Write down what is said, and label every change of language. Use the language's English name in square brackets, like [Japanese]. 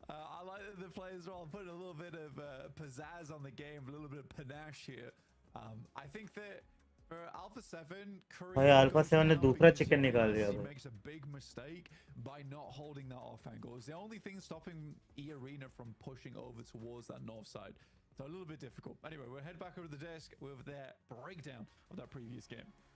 [English] I like that the players are all putting a little bit of pizzazz on the game, a little bit of panache here. I think that for Alpha 7, [Hindi] भाई alpha 7 ने दूसरा chicken निकाल दिया [English] he [Hindi] भाई [English] makes a big mistake by not holding that off angle. It's the only thing stopping E Arena from pushing over towards that north side. So a little bit difficult. Anyway, we'll head back over to the desk with their breakdown of that previous game.